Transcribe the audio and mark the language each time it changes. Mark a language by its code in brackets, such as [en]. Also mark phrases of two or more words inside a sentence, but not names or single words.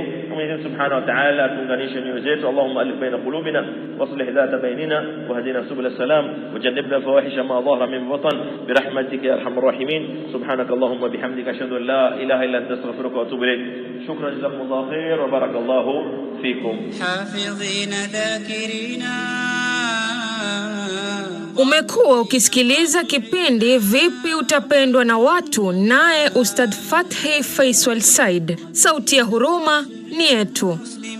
[sw] Mwenyezi [ar] سبحانه وتعالى [sw] atuunganishe nyoyo zetu. [ar] اللهم ألف بين قلوبنا وأصلح ذات بيننا واهدنا سبل السلام وجنبنا الفواحش ما ظهر من بطن برحمتك يا أرحم الراحمين. سبحانك اللهم بحمدك أشهد أن لا إله إلا أنت أستغفرك وأتوب إليك. شكرا جزاكم الله خير وبارك الله فيكم. حافظين ذاكرين. [sw] Umekuwa ukisikiliza kipindi Vipi Utapendwa na Watu, naye Ustadh Fathi Faisal Said. Sauti ya huruma ni yetu.